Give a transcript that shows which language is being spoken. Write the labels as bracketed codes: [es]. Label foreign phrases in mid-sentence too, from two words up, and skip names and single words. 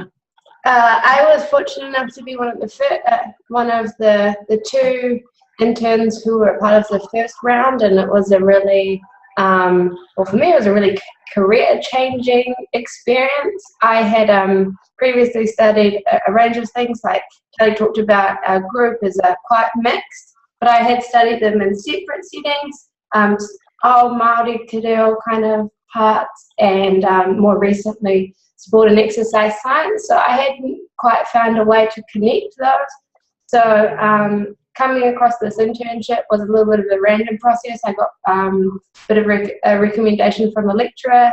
[en] I was fortunate enough to be one of the 2 interns who were part of the first round, and it was a really, well, for me, it was a really career-changing experience. I had previously studied a range of things, like Kelly talked about. Our group is quite mixed, but I had studied them in separate settings. All Māori [mi] te reo [en] kind of parts, and more recently sport and exercise science. So I hadn't quite found a way to connect those. So coming across this internship was a little bit of a random process. I got a bit of a recommendation from a lecturer.